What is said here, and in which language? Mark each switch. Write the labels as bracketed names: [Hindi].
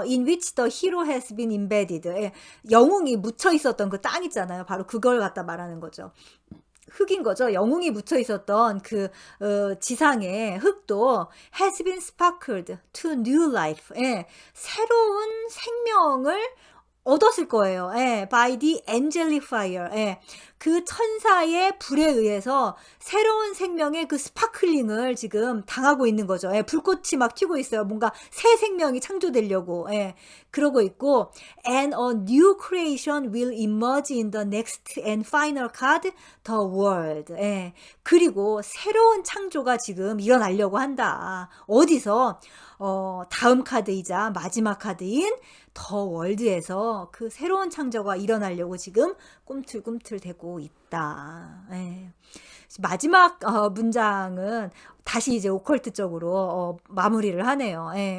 [English] In which the hero has been embedded. [Korean] 영웅이 묻혀 있었던 그 땅 있잖아요. 바로 그걸 갖다 말하는 거죠. 흙인 거죠. 영웅이 묻혀 있었던 그 지상의 흙도 [English] has been sparkled to new life. [Korean] 새로운 생명을 얻었을 거예요. [English] by the angelic fire. [Korean] 그 천사의 불에 의해서 새로운 생명의 그 스파클링을 지금 당하고 있는 거죠. 불꽃이 막 튀고 있어요. 뭔가 새 생명이 창조되려고 그러고 있고, [English] and a new creation will emerge in the next and final card, the world. [Korean] 그리고 새로운 창조가 지금 일어나려고 한다. 어디서? 다음 카드이자 마지막 카드인 더 월드에서 그 새로운 창조가 일어나려고 지금 꿈틀꿈틀 대고 있다. 마지막 문장은 다시 이제 오컬트 쪽으로 마무리를 하네요.